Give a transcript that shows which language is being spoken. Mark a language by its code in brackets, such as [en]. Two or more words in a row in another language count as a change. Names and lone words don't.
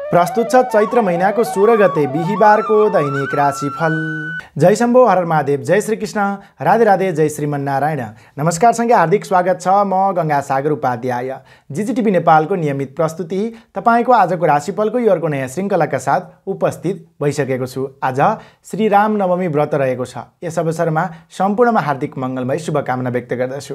[ne] प्रस्तुत छ चैत्र महिनाको 16 गते बिहीबारको दैनिक राशिफल। जय शम्भो, हर महादेव, जय श्री कृष्ण, राधे राधे, जय श्रीमन्नारायण। नमस्कार सँगै हार्दिक स्वागत छ। म गंगासागर उपाध्याय, जिजिटिभी नेपालको नियमित प्रस्तुति तपाईको आजको राशिफलको यो अर्को नयाँ श्रृङ्खलाका साथ उपस्थित भइसकेको छु। आज श्री राम नवमी व्रत रहेको छ। यस अवसरमा सम्पूर्णमा हार्दिक मङ्गलमय शुभकामना व्यक्त गर्दछु।